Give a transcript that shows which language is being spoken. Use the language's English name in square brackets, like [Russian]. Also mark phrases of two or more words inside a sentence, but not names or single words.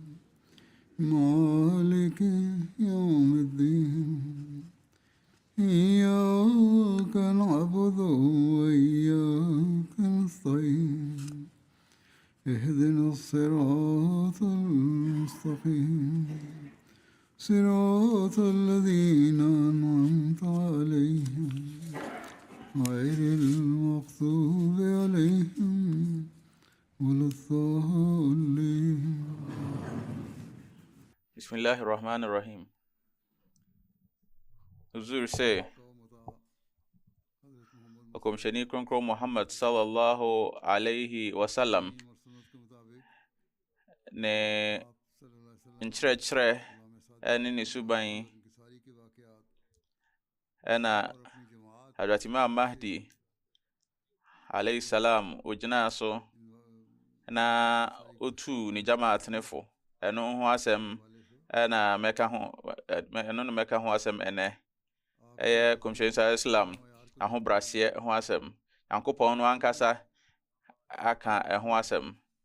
[Arabic] مالك يوم الدين إياك نعبد وإياك نستعين اهدنا الصراط المستقيم صراط الذين أنعمت عليهم غير المغضوب عليهم ولا الضالين. بسم الله الرحمن الرحيم. [Akan] Huzur say Okomshani Kronkro Muhammad [Arabic] صلى الله عليه وسلم [Akan] ne nkyerɛkyerɛ ɛne ne suban ɛna Hazrat Imam Mahdi [Arabic] عليه السلام [Akan] ogyina so na otu ne jamaat nefo ɛno ho asɛm ɛna mɛka ho asɛm ɛnɛ ɛyɛ Komshani Islam ahobrɛaseɛ ho asɛm Nyankopɔn no ankasa aka ɛho asɛm